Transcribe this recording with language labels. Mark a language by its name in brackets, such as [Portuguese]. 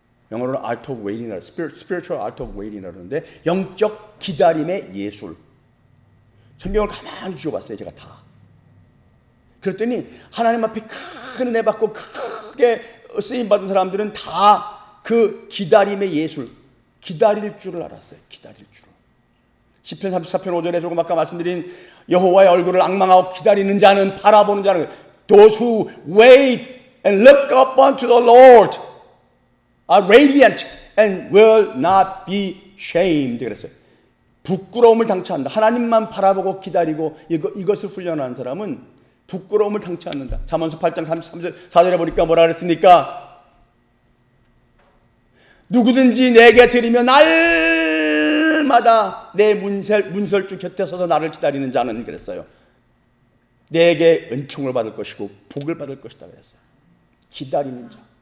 [Korean] 영어로는 art of waiting이라고, [English] spiritual art of waiting [Korean] 이라고 하는데 영적 기다림의 예술. 성경을 가만히 주워봤어요. 제가 다. 그랬더니 하나님 앞에 큰 은혜 받고 크게 쓰임받은 사람들은 다 그 기다림의 예술, 기다릴 줄을 알았어요. 기다릴 줄을. 시편 34편 5절에 조금 아까 말씀드린 여호와의 얼굴을 앙망하고 기다리는 자는, 바라보는 자는, [English] those who wait and look up unto the Lord are radiant and will not be shamed. [Korean] 그랬어요. 부끄러움을 당치 않는다. 하나님만 바라보고 기다리고 이것을 훈련하는 사람은 부끄러움을 당치 않는다. 잠언서 8장 33절 4절에 보니까 뭐라 그랬습니까? 누구든지 내게 드리며 날마다 내 문설주 곁에 서서 나를 기다리는 자는, 그랬어요, 내게 은총을 받을 것이고 복을 받을 것이다 그랬어요. 기다리는 자.